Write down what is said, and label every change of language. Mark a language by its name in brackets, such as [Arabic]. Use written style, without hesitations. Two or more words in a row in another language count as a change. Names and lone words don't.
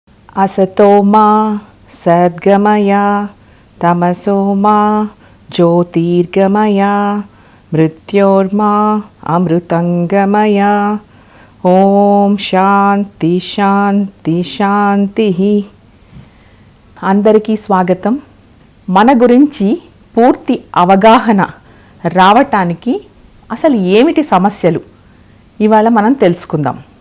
[Sanskrit] असतो मा सद्गमय तमसो मा ज्योतिर्गमय मृत्योर्मा अमृतंगमय। ఓం శాంతి శాంతి శాంతి. [Telugu] అందరికీ స్వాగతం. మన గురించి పూర్తి అవగాహన రావటానికి అసలు ఏమిటి సమస్యలు ఇవాళ మనం తెలుసుకుందాం.